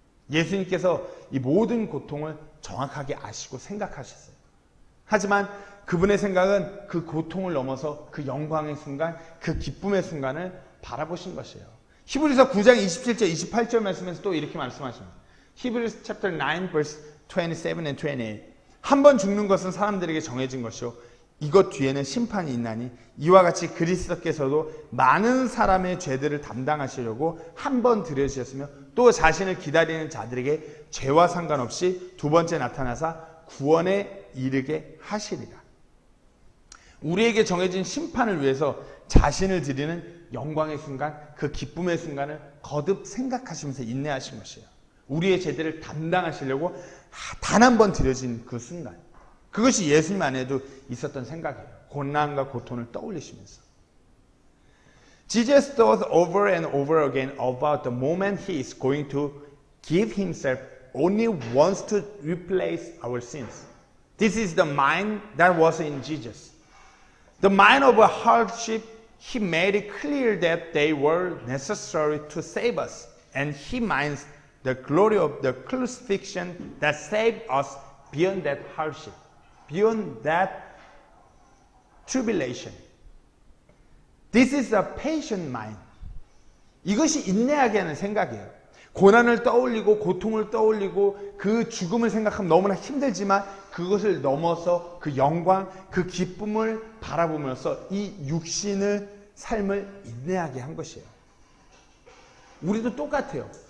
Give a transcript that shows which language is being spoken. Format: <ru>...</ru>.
<ko>예수님께서 이 모든 고통을 정확하게 아시고 생각하셨어요. 하지만 그분의 생각은 그 고통을 넘어서 그 영광의 순간, 그 기쁨의 순간을 바라보신 것이에요. 히브리서 9장 27절, 28절 말씀에서 또 이렇게 말씀하십니다.</ko> <en>히브리서 chapter 9 verse 27 and 28.</en> <ko>한 번 죽는 것은 사람들에게 정해진 것이요 이것 뒤에는 심판이 있나니 이와 같이 그리스도께서도 많은 사람의 죄들을 담당하시려고 한 번 들여주셨으며 또 자신을 기다리는 자들에게 죄와 상관없이 두 번째 나타나사 구원에 이르게 하시리라. 우리에게 정해진 심판을 위해서 자신을 드리는 영광의 순간, 그 기쁨의 순간을 거듭 생각하시면서 인내하신 것이에요. 우리의 죄들을 담당하시려고 단 한 번 드려진 그 순간, 그것이 예수님 안에도 있었던 생각이에요. 고난과 고통을 떠올리시면서.</ko> <en>Jesus thought over and over again about the moment he is going to give himself only once to replace our sins. This is the mind that was in Jesus. The mind of a hardship, he made it clear that they were necessary to save us. And he minds the glory of the crucifixion that saved us beyond that hardship, beyond that tribulation. This is a patient mind.</en> <ko>이것이 인내하게 하는 생각이에요. 고난을 떠올리고 고통을 떠올리고 그 죽음을 생각하면 너무나 힘들지만 그것을 넘어서 그 영광, 그 기쁨을 바라보면서 이 육신의 삶을 인내하게 한 것이에요. 우리도 똑같아요.</ko>